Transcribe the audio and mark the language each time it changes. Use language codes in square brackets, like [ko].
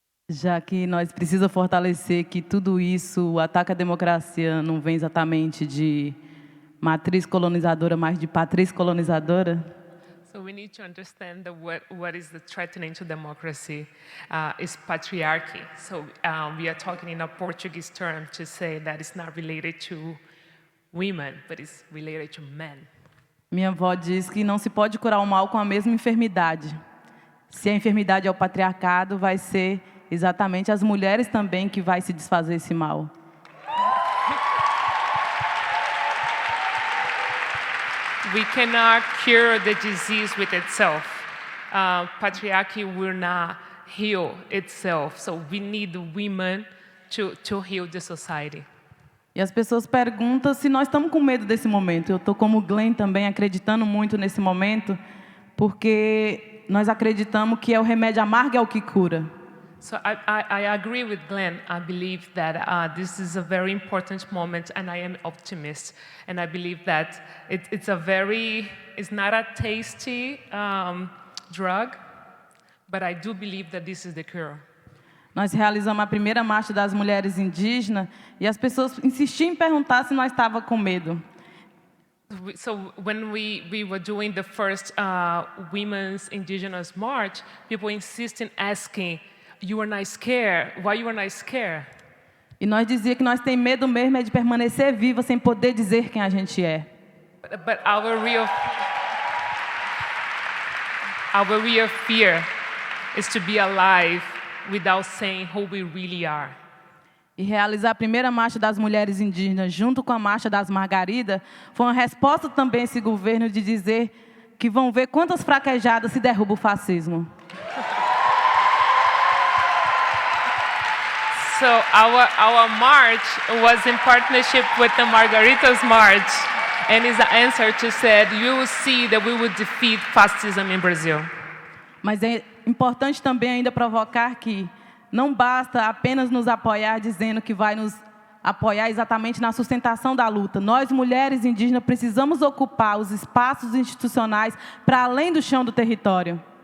[pt] Já que nós precisamos fortalecer que tudo isso, o ataque à democracia, não vem exatamente de matriz colonizadora, mas de patriz colonizadora. [en] So we need to understand that what is the threatening to democracy is patriarchy. So we are talking in a Portuguese term to say that it's not related to women, but it's related to men. [pt] Minha avó diz que não se pode curar o mal com a mesma enfermidade. Se a enfermidade é o patriarcado, vai ser exatamente as mulheres também que vai se desfazer esse mal. [en] We cannot cure the disease with itself. Patriarchy will not heal itself. So we need women to heal the society. [pt] E as pessoas perguntam se nós estamos com medo desse momento. Eu estou como Glenn também acreditando muito nesse momento, porque nós acreditamos que é o remédio amargo é o que cura. [en] So I agree with Glenn. I believe that this is a very important moment, and I am optimist. And I believe that it's not a tasty drug, but I do believe that this is the cure. [pt] Nós realizamos a primeira marcha das mulheres indígenas e as pessoas insistiam em perguntar se nós estávamos com medo. [en] So when we were doing the first Women's Indigenous March, people insisted asking, "You are not scared? Why you are not scared?" [pt] E nós dizia que nós tem medo mesmo é de permanecer viva sem poder dizer quem a gente é. [en] But our real fear is to be alive without saying who we really are. [pt] E realizar a primeira marcha das mulheres indígenas junto com a marcha das Margaridas foi uma resposta também a esse governo de dizer que vão ver quantas fraquejadas se derruba o fascismo. [en] So our march was in partnership with the Margaritas March, and is the answer to said, you will see that we will defeat fascism in Brazil. [pt] Mas é importante também ainda provocar que não basta apenas nos apoiar dizendo que vai nos apoiar exatamente na sustentação da luta. Nós, mulheres indígenas, precisamos ocupar os espaços institucionais para além do chão do território.